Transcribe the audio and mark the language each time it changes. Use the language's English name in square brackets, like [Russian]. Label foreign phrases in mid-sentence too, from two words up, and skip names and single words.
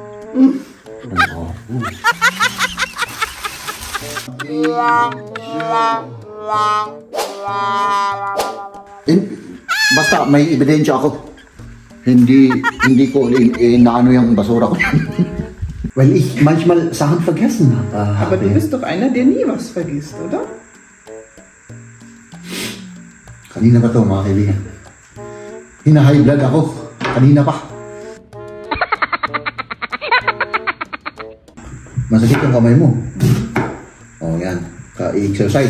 [Filipino] Basta may ebidensya ako. Hindi ko inaano yung basura ko. Well, [German] manchmal Sachen vergessen. Aber du bist doch einer, der nie was vergisst, oder? [Filipino] Kanina pa to, mga kaibigan. Hina- [English] high blood [Filipino] ako. Kanina pa. Masakit ang kamay mo. Oh, yan. Ka-exercise.